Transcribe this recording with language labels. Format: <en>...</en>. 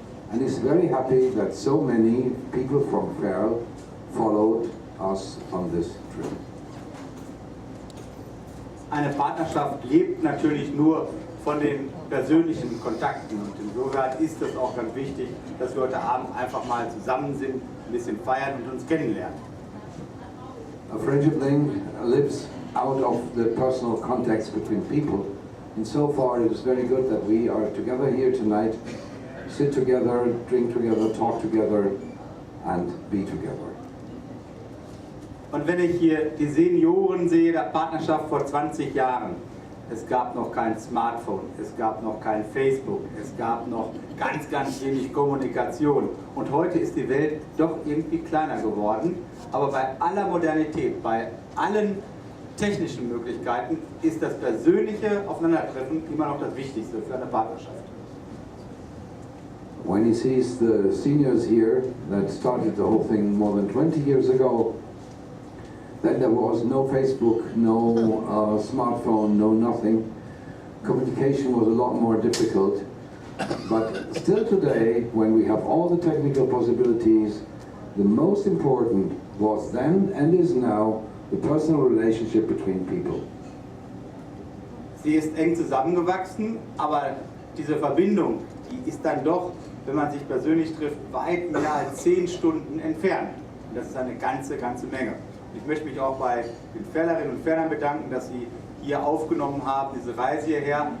<en>And he's very happy that so many people from Ferl followed us on this trip.</en> <de>Eine Partnerschaft lebt natürlich nur von den persönlichen Kontakten und insofern ist es auch ganz wichtig, dass wir heute Abend einfach mal zusammen sind, ein bisschen feiern und uns kennenlernen.</de> <en>A friendship link lives out of the personal contacts between people, and so far it is very good that we are together here tonight, sit together, drink together, talk together and be together.</en> <de>Und wenn ich hier die Senioren sehe, der Partnerschaft vor 20 Jahren, es gab noch kein Smartphone, es gab noch kein Facebook, es gab noch ganz wenig Kommunikation. Und heute ist die Welt doch irgendwie kleiner geworden. Aber bei aller Modernität, bei allen technischen Möglichkeiten ist das persönliche Aufeinandertreffen immer noch das Wichtigste für eine Partnerschaft.</de> <en>When he sees the seniors here that started the whole thing more than 20 years ago, then there was no Facebook, no smartphone, no nothing. Communication was a lot more difficult. But still today, when we have all the technical possibilities, the most important was then and is now the personal relationship between people.</en> <de>Sie ist eng zusammengewachsen, aber diese Verbindung, die ist dann doch, wenn man sich persönlich trifft, weit mehr als 10 Stunden entfernt. Und das ist eine ganze Menge. Ich möchte mich auch bei den Ferlerinnen und Ferlern bedanken, dass sie hier aufgenommen haben, diese Reise hierher.</de>